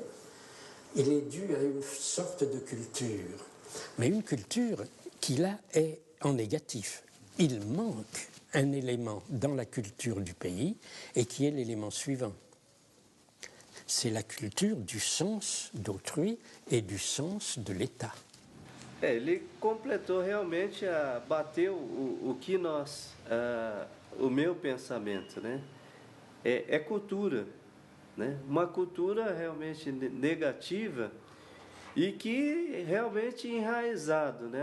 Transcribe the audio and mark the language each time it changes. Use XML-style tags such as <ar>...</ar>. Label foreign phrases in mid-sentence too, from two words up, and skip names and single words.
<fr>Il est dû à une sorte de culture, mais une culture qui là est en négatif. Il manque un élément dans la culture du pays et qui est l'élément suivant. C'est la culture du sens d'autrui</fr> <pt>e do sens do l'État. Ele completou realmente, bateu o que nós, o meu pensamento, né? É cultura, né? Uma cultura realmente negativa e que realmente enraizado, né?</pt>